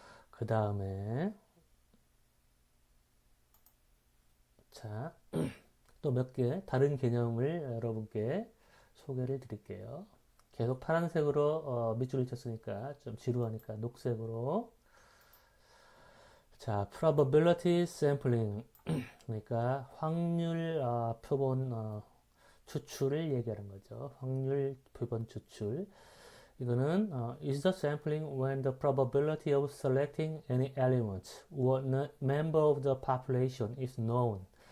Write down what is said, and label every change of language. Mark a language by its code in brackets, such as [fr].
[ko] 그 다음에 자, 또 몇 개 다른 개념을 여러분께 소개를 드릴게요. 계속 파란색으로 밑줄을 쳤으니까 좀 지루하니까 녹색으로. [en] 자, probability sampling. [ko] 그러니까 확률 표본 추출을 얘기하는 거죠. 확률 표본 추출. 이거는 [en] is the sampling when the probability of selecting any element or member of the population is known.